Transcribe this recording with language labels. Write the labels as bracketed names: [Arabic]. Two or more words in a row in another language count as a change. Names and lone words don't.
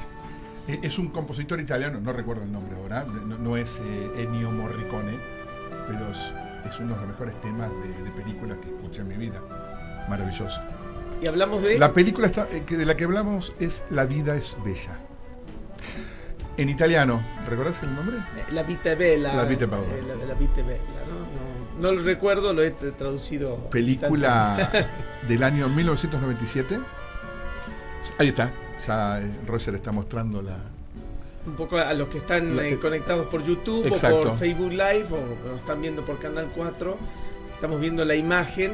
[Spanish] Es un compositor italiano, no recuerdo el nombre ahora, no es Ennio Morricone, pero es uno de los mejores temas de películas que escuché en mi vida. Maravilloso. Y hablamos de... La película de la que hablamos es La vida es bella. En italiano, ¿recordás el nombre? La vita è bella. La vita è bella. La vita è bella, ¿no? No lo recuerdo, lo he traducido. Película del año 1997. Ahí está, ya Roger está mostrando un poco a los que están conectados por YouTube. Exacto. O por Facebook Live o nos están viendo por Canal 4. Estamos viendo la imagen.